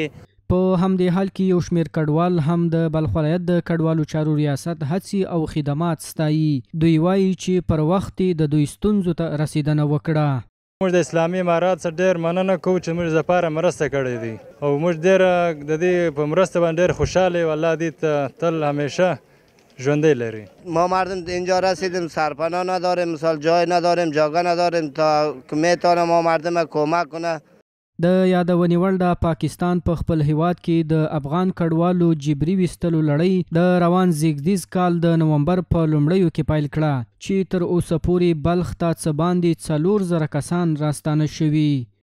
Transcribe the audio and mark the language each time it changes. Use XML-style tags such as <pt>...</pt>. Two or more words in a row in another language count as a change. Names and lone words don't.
<ps>په همدې حال کې یو شمېر کډوال هم د بلخ ولایت د کډوالو چارو ریاست هڅې او خدمات ستایي. دوی وایي چې پر وخت د دوی ستونزو ته رسیدنه وکړه. موږ د اسلامي امارات څخه ډېر مننه کوو چې موږ لپاره مرسته کړې دي او موږ ډېر د دې په مرسته باندې ډېر خوشحاله یو. الله دې ته تل همیشه ژوندی لري.</ps> <fa>ما مردم اینجا رسیدیم سرپناه نداریم، مثال جای نداریم، جاگه نداریم تا که میتونه ما مردم کمک کنه.</fa> <ps>د یادونې وړ د پاکستان په خپل هیواد کې د افغان کډوالو جبري ویستلو لړۍ د روان زیږدیز کال د نومبر په لومړیو کې پیل کړه چې تر اوسه پورې بلخ ته څه باندې 4,000 کسان راستانه شوي.</ps>